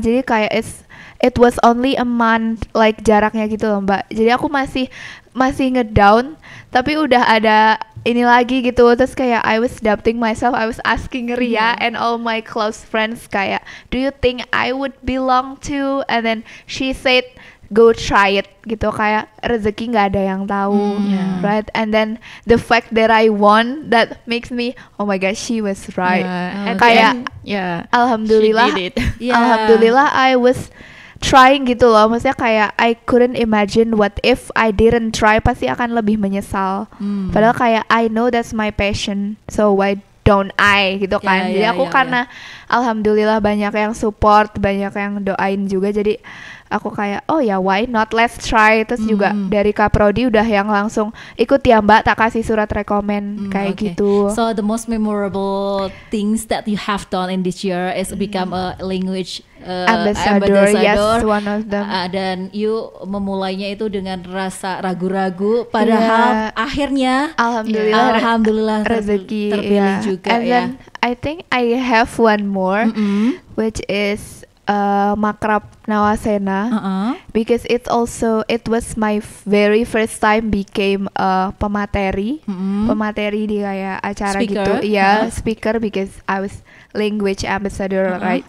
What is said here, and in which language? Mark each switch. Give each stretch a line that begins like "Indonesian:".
Indonesian: Jadi kayak
English: it was only a month like
Indonesian: jaraknya gitu loh
English: Mbak.
Indonesian: Jadi aku masih ngedown tapi udah ada ini lagi gitu. Terus kayak
English: I was doubting myself. I was asking Ria and all my close friends kayak, do you think I would belong to? And then she said go try it
Indonesian: gitu, kayak rezeki nggak ada yang tahu,
English: right? And then the fact that I won, that makes me oh my gosh, she was right.
Indonesian: Kayak alhamdulillah, alhamdulillah
English: I was trying
Indonesian: gitu loh. Maksudnya kayak
English: I couldn't imagine what if I didn't try,
Indonesian: pasti akan lebih menyesal. Padahal kayak
English: I know that's my passion, so why don't I
Indonesian: gitu kan. Jadi aku karena alhamdulillah banyak yang support, banyak yang doain juga, jadi aku kayak
English: why not, let's try.
Indonesian: Terus juga dari Kaprodi udah yang langsung ikut ya Mbak, tak kasih surat rekomen kayak gitu.
English: So the most memorable things that you have done in this year is become a language ambassador. Yes, one of them.
Indonesian: Dan you memulainya itu dengan rasa ragu-ragu, padahal akhirnya alhamdulillah rezeki terpilih juga.
English: And then I think I have one more, which is Makrab Nawasena, because it was my very first time became
Indonesian: pemateri di kayak acara
English: speaker. gitu, speaker, because I was language ambassador, right?